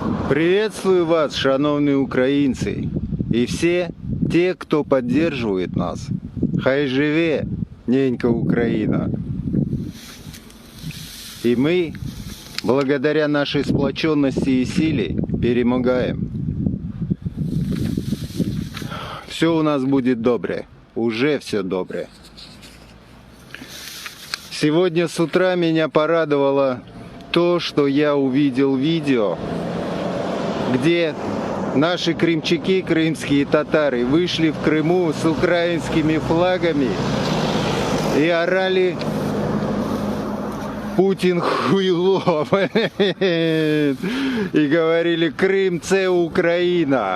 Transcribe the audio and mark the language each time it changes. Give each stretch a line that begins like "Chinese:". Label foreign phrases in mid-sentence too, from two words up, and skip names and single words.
Russian: Приветствую вас,
Ukrainian: шановні українці, і всі ті, хто підтримує нас. Хай живе ненька Україна.
Russian: И мы, благодаря нашей сплоченности и силе, перемогаем. Все у нас будет добре. Уже все добре. Сегодня с утра меня порадовало то, что я увидел видео, где наши крымчаки, крымские татары, вышли в Крыму с украинскими флагами и орали «Путин хуйло» и говорили «Крым – це Украина».